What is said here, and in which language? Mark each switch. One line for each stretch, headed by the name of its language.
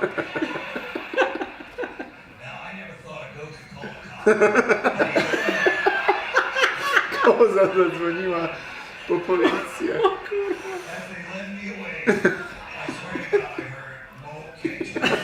English: Now, I never thought I'd go to Coca-Cola.
Polish: Koza zadzwoniła po policję.
English: As they led me away, I swear to God, I heard Mo Kitchen.